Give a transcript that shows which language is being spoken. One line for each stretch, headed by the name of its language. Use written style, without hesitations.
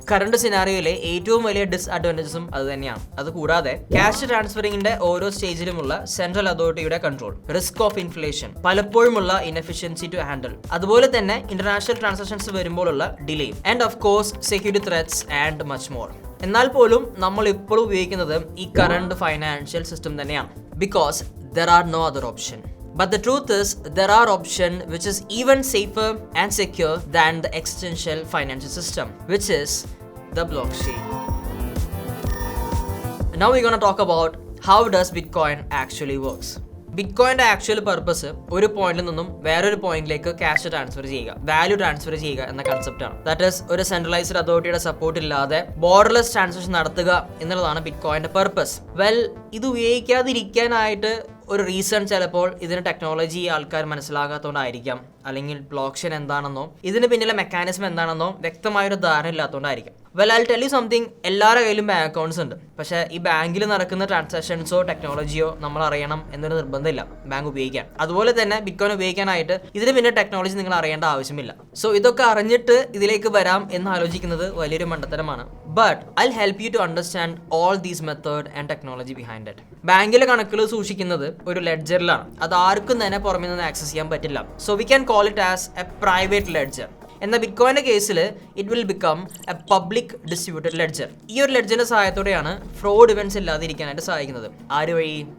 Malayalam: Current സിനാരിയോയിലെ ഏറ്റവും വലിയ ഡിസ്അഡ്വാൻറ്റേജസും അത് തന്നെയാണ്. അത് കൂടാതെ ക്യാഷ് ട്രാൻസ്ഫറിംഗിന്റെ ഓരോ സ്റ്റേജിലുമുള്ള സെൻട്രൽ അതോറിറ്റിയുടെ control, risk of inflation, പലപ്പോഴുമുള്ള inefficiency to handle, അതുപോലെ തന്നെ ഇന്റർനാഷണൽ ട്രാൻസാക്ഷൻസ് വരുമ്പോഴുള്ള delay,
English: And of course security threats and much more.
Malayalam: എന്നാൽ പോലും നമ്മൾ ഇപ്പോൾ ഉപയോഗിക്കുന്നത് ഈ കറണ്ട് ഫൈനാൻഷ്യൽ സിസ്റ്റം തന്നെയാണ്.
English: Because there are no other option. But the truth is, there are options which is even safer and secure than the existential financial system, which is the blockchain. Now we're going to talk about how does Bitcoin actually works.
Malayalam: ബിറ്റ്കോയിൻ്റെ actual purpose ഒരു പോയിന്റിൽ നിന്നും വേറൊരു പോയിന്റിലേക്ക് cash transfer ചെയ്യുക, value transfer ചെയ്യുക എന്ന കൺസെപ്റ്റാണ്.
English: that is
Malayalam: ഒരു centralised അതോറിറ്റിയുടെ സപ്പോർട്ട് ഇല്ലാതെ ബോർഡർലെസ് ട്രാൻസാക്ഷൻ നടത്തുക എന്നുള്ളതാണ് ബിറ്റ്കോയിൻ്റെ പർപ്പസ്. ഇത് ഉപയോഗിക്കാതിരിക്കാനായിട്ട് ഒരു റീസൺ ചിലപ്പോൾ ഇതിന് ടെക്നോളജി ആൾക്കാർ മനസ്സിലാകാത്തതുകൊണ്ടായിരിക്കാം, അല്ലെങ്കിൽ ബ്ലോക്ക് ചെയിൻ എന്താണെന്നോ ഇതിന് പിന്നിലെ മെക്കാനിസം എന്താണെന്നോ വ്യക്തമായൊരു ധാരണ ഇല്ലാത്തതുകൊണ്ടായിരിക്കാം.
English: I'll tell you something.
Malayalam: എല്ലാവരുടെ കയ്യിലും ബാങ്ക് അക്കൗണ്ട്സ് ഉണ്ട്. പക്ഷേ ഈ ബാങ്കിൽ നടക്കുന്ന ട്രാൻസാക്ഷൻസോ ടെക്നോളജിയോ നമ്മൾ അറിയണം എന്നൊരു നിർബന്ധമില്ല ബാങ്ക് ഉപയോഗിക്കാൻ. അതുപോലെ തന്നെ ബിറ്റ്കോയിൻ ഉപയോഗിക്കാനായിട്ട് ഇതിന് പിന്നെ ടെക്നോളജി നിങ്ങൾ അറിയേണ്ട ആവശ്യമില്ല. സോ ഇതൊക്കെ അറിഞ്ഞിട്ട് ഇതിലേക്ക് വരാം എന്ന് ആലോചിക്കുന്നത് വലിയൊരു മണ്ടത്തരമാണ്.
English: But I'll help you to understand all these method and technology behind it.
Malayalam: ബാങ്കിലെ കണക്കുകൾ സൂക്ഷിക്കുന്നത് ഒരു ലെഡ്ജറിലാണ്. അത് ആർക്കും തന്നെ പുറമെ നിന്ന് ആക്സസ് ചെയ്യാൻ പറ്റില്ല.
English: So we can call it as a private ledger.
Malayalam: എന്നാൽ ബിറ്റ്കോയിൻ്റെ കേസിൽ
English: It will become a public distributed ledger.
Malayalam: ഈ ഒരു ലെഡ്ജറിന്റെ സഹായത്തോടെയാണ് ഫ്രോഡ് ഇവന്റ്സ് ഇല്ലാതിരിക്കാനായിട്ട് സഹായിക്കുന്നത്. ആര് വഴി?